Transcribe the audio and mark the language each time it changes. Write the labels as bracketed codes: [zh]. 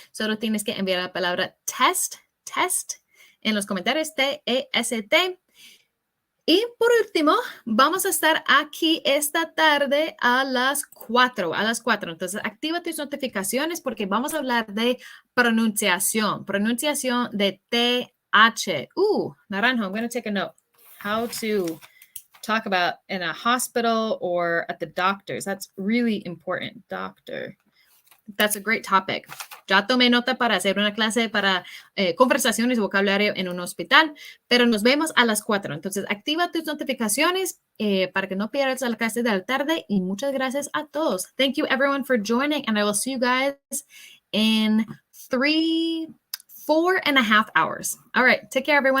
[es] Solo tienes que enviar la palabra test en los comentarios, T-E-S-T. Y por último, vamos a estar aquí esta tarde a las 4. Entonces, activa tus notificaciones porque vamos a hablar de pronunciación de TH. [en] Naranjo, I'm going to take a note. How to talk about in a hospital or at the doctor's. That's really important. Doctor. That's a great topic. [es] Ya tomé nota para hacer una clase para conversaciones y vocabulario en un hospital, pero nos vemos a las 4. Entonces, activa tus notificaciones para que no pierdas la clase de la tarde y muchas gracias a todos. [en] Thank you everyone for joining and I will see you guys in 4.5 hours. All right, take care everyone.